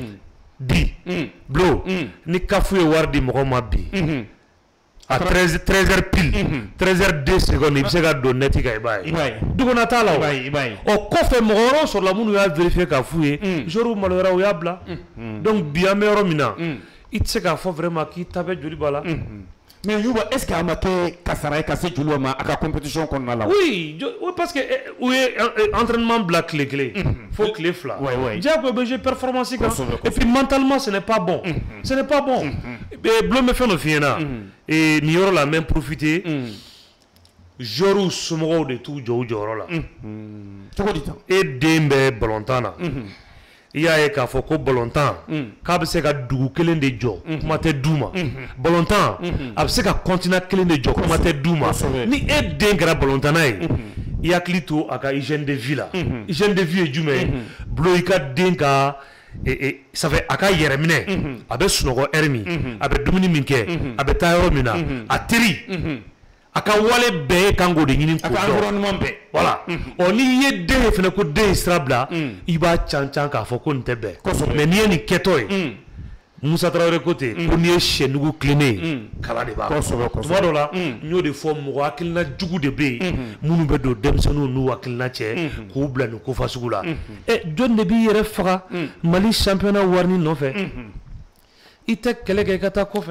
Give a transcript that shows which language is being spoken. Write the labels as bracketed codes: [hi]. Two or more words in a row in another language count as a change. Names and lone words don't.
[bm] bi Blo ni CAF ye wari di mɔgɔ ma bi [fr] à 13h pile 13h02 secondes [bm] i bɛ se ka don net kan i b'a ye duguna t'a la o kɔfɛ mɔgɔ wɛrɛw sɔrɔla minnu y'a vérifier k'a f'u ye joueurs maloyara u y'a bila donc bi an bɛ yɔrɔ min na i tɛ se k'a fɔ vraiment k'i ta bɛ Joliba la mais Yuba [fr] est-ce que [bm] a ma kɛ kasara ye ka se Joliba ma a ka compétition kɔnɔna la [fr] oui parce que [bm] u ye entraînement bila tile kelen fo tile fila diyagoya bɛ [fr] jouer performance [bm] kan [fr] et puis mentalement ce n'est pas bon [bm] ce n'est pas bon Blo bɛ fɛn dɔ f'i ɲɛna nin yɔrɔ la n bɛ [fr] profiter joueurs [bm] somɔgɔw de t'u jɔ u jɔyɔrɔ la cogo di tan e den bɛ balontan na i y'a ye k'a fɔ ko balontan k'a bɛ se ka dugu kelen de jɔ kuma tɛ du ma balontan a bɛ se ka continent kelen de jɔ kuma tɛ du ma ni e den kɛra balontanna ye i hakili to a ka [fr] hygiène de vie [bm] la [fr] hygiène de vie [bm] ye jumɛn ye Blo i ka den ka [fr] ça fait [bm] a ka yɛrɛ minɛ a bɛ sunɔgɔ heure min a bɛ dumuni min kɛ a bɛ taa yɔrɔ min na a teri a ka wale bɛɛ kan k'o de ɲini k'o dɔn a ka environnement bɛɛ voilà n'i ye den ye fɛnɛ ko den ye sira bila i b'a can k'a fɔ ko nin tɛ bɛn mais n'i ye nin kɛtɔ ye Musa Traoré ko ten ko n'i ye sɛnugu tilennen ye kala de b'a tuma dɔ la n y'o de fɔ mɔgɔ hakilina jugu de bɛ yen minnu bɛ don denmisɛnninw n'u hakilina cɛ k'u bila nin kofa sugu la jɔn de b'i yɛrɛ faga Mali championnat wari nɔfɛ i tɛ kɛlɛ kɛ i ka taa kɔfɛ